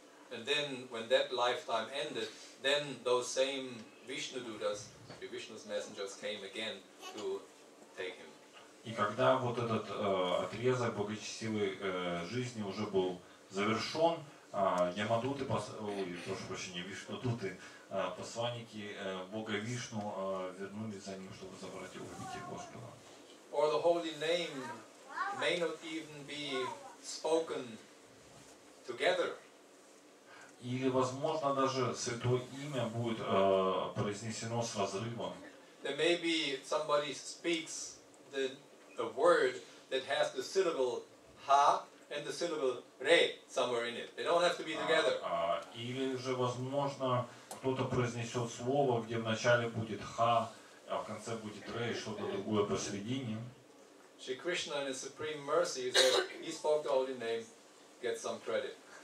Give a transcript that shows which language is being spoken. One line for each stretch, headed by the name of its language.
English: And then when that lifetime ended, then those same Vishnudutas, Vishnu's messengers, came again to take him.
Russian: И когда вот этот отрезок благочестивой жизни уже был завершен, Ямадуты, прошу прощения, Вишнудуты, посланники Бога Вишну вернулись за ним, чтобы забрать его в обитель Господа.
English: Or the holy name may not even be spoken together.
Russian: Или, возможно, даже святое имя будет произнесено с разрывом.
English: There may be somebody speaks a word that has the syllable ha and the syllable re somewhere in it. They don't have to be together.
Russian: Или же, возможно, кто-то произнесет слово, где вначале будет ха, а в конце будет ре, что-то другое посередине.
English: Shri Krishna in his supreme mercy said he spoke the holy name, get some credit.